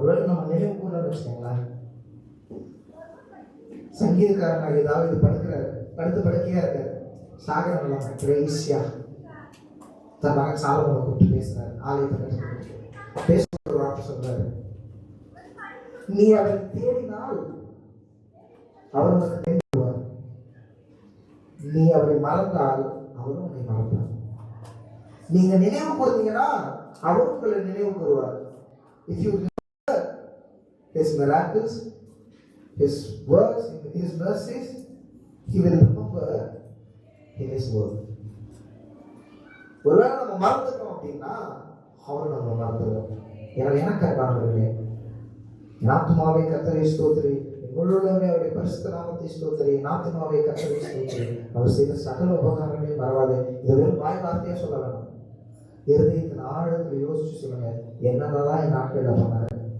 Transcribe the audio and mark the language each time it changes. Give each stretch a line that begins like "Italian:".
Tamil: ஒருவேளை நம்ம நினைவு கூறலன்னு வச்சுக்கோங்களேன், சங்கீதக்காரனாக ஏதாவது படுக்கிறாரு, படுக்கையா இருக்காரு, சாகரம் கிரேசியா தன் மகன் சாலமோனை கூப்பிட்டு பேசுறாரு, ஆலயத்தை பேச ஒரு வார்த்தை சொல்றாரு, நீ அவரை தேடினால் அவர் உனக்கு தேடுவார், நீ அவரை மறந்தால் அவரும் உன்னை மறந்தார். நீங்க நினைவு கூர்ந்தீங்கன்னா அவர் உங்களை நினைவு கூறுவார்.
English: If you remember his miracles, his works, his mercies, he will remember his word.
Tamil: ஒருவேளை நம்ம மறந்துட்டோம் அப்படின்னா அவரை நம்ம மறந்துடுவோம். எனக்கு அன்பானவர்களே, என் ஆத்துமாவே கர்த்தரை ஸ்தோத்திரி, முழுவதுமே அவருடைய பரிசுத்த நாமத்தை ஸ்தோத்திரி, என் ஆத்துமாவே கர்த்தரை ஸ்தோத்திரி, அவர் செய்த சகல உபகாரங்களையும் மறவாதே. இதை வெறும் வாய் வார்த்தையா சொல்ல வேணாம், இருதயத்தின் ஆழத்தில் யோசிச்சு சொல்லுங்க, என்னதான் என் நாட்களில் பண்ணாரு.